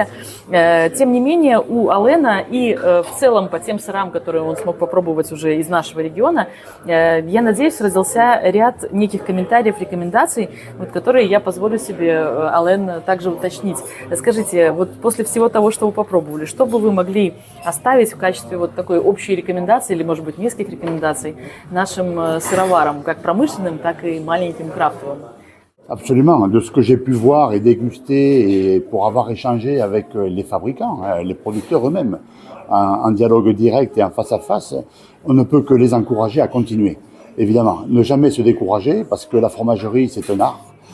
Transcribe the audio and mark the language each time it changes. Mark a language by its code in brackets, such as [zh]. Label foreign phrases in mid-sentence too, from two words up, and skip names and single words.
[ru] Тем не менее, у Алена и в целом по тем сырам, которые он смог попробовать уже из нашего региона, я надеюсь, родился ряд неких комментариев, рекомендаций, вот, которые я позволю себе, Ален, также уточнить. Скажите, вот после всего того, что вы попробовали, что бы вы могли оставить в качестве вот такой общей рекомендации или, может быть, нескольких рекомендаций нашим сыроварам, как промышленным, так и маленьким крафтовым? [fr] Absolument. De ce que j'ai pu voir et déguster et pour avoir échangé avec les fabricants, les producteurs eux-mêmes, en dialogue direct et en face à face, on ne peut que les encourager à continuer. Évidemment, ne jamais se décourager parce que la fromagerie, c'est un art.